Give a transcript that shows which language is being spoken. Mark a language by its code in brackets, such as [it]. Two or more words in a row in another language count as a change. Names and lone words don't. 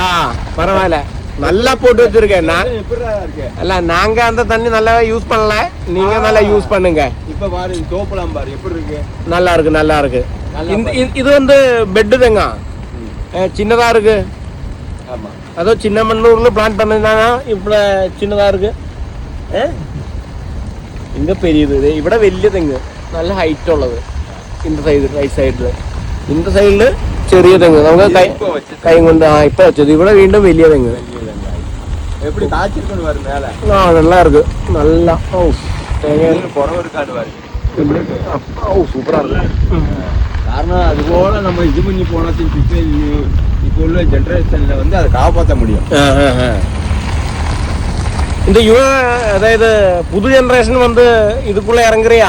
[ta] பரவாயில்ல, நல்லா போட்டு வச்சிருக்கேன் நான். அல்ல, நாங்க அந்த தண்ணி நல்லா யூஸ் பண்ணல, நீங்க நல்லா யூஸ் பண்ணுங்க. இப்ப பாரு தோப்பலாம் பாரு எப்படி இருக்கு. நல்லா இருக்கு, நல்லா இருக்கு. இது வந்து பெட்டு தாங்க, சின்னதா இருக்கு. ஆமா, அதோ சின்ன மண்ணூர்ல பிளான் பண்ணதுதானா இப்ப சின்னதா இருக்கு. [ml] ഇങ്ങ പെരിയത് ഇവിടെ വലിയ തെങ്ങ്, നല്ല ഹൈറ്റ് ഉള്ളത്. ഇന്ന സൈഡ് റൈറ്റ് സൈഡില്, ഇന്ന സൈഡില് ചെറിയ തെങ്ങ്. നമുക്ക് കൈ കൊണ്ട് ഇപ്പൊ വെച്ചത്. ഇവിടെ വീണ്ടും വലിയ തെങ്ങ്. ആ, [ta] நல்லா இருக்கு. நல்லா சூப்பரா இருக்கு. காரணம் அதுபோல நம்ம இது பண்ணி போனதுக்கு இப்போ உள்ள ஜெனரேஷன்ல வந்து அதை காப்பாற்ற முடியும். இந்த அதாவது புது ஜெனரேஷன் வந்து இதுக்குள்ள இறங்குறியா?